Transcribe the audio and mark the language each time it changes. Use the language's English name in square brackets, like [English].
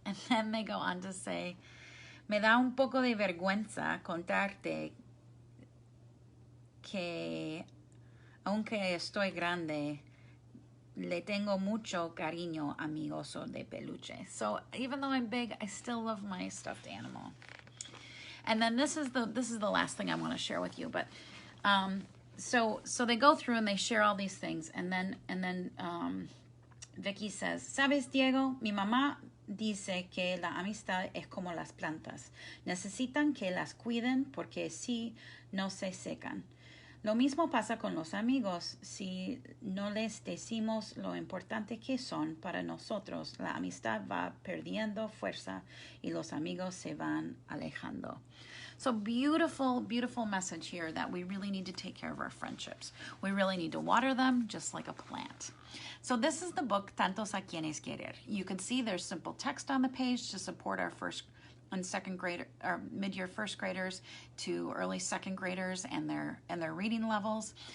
[English] And then they go on to say, [Spanish] me da un poco de vergüenza contarte que, aunque estoy grande, le tengo mucho cariño a mi oso de peluche. [English] So even though I'm big, I still love my stuffed animal. And then this is the last thing I want to share with you. But so they go through and they share all these things, and then Vicky says, [Spanish] "Sabes, Diego, mi mamá dice que la amistad es como las plantas. Necesitan que las cuiden porque si no se secan. Lo mismo pasa con los amigos. Si no les decimos lo importante que son para nosotros, la amistad va perdiendo fuerza y los amigos se van alejando." [English] So beautiful, beautiful message here that we really need to take care of our friendships. We really need to water them just like a plant. So this is the book, Tantos, quienes, querer. You can see there's simple text on the page to support our first and second grade or mid-year first graders to early second graders and their reading levels.